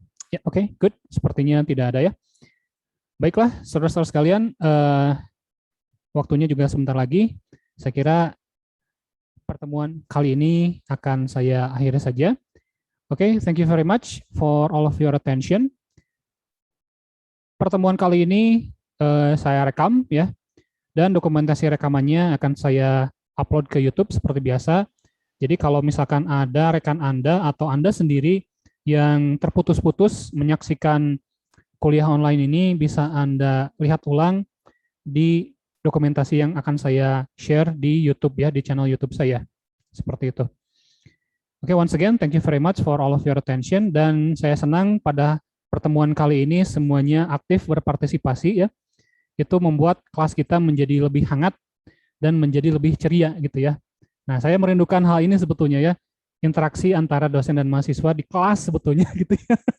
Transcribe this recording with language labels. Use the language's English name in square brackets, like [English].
[Indonesian] Ya, oke, good. Sepertinya tidak ada ya. Baiklah, saudara-saudara sekalian, waktunya juga sebentar lagi. Saya kira pertemuan kali ini akan saya akhiri saja. [English] Oke, thank you very much for all of your attention. [Indonesian] Pertemuan kali ini saya rekam ya, dan dokumentasi rekamannya akan saya upload ke YouTube seperti biasa. Jadi kalau misalkan ada rekan Anda atau Anda sendiri yang terputus-putus menyaksikan kuliah online ini, bisa Anda lihat ulang di dokumentasi yang akan saya share di YouTube ya, di channel YouTube saya. Seperti itu. [English] Oke, once again, thank you very much for all of your attention. [Indonesian] Dan saya senang pada pertemuan kali ini semuanya aktif berpartisipasi ya. Itu membuat kelas kita menjadi lebih hangat dan menjadi lebih ceria gitu ya. Nah, saya merindukan hal ini sebetulnya ya. Interaksi antara dosen dan mahasiswa di kelas sebetulnya gitu ya.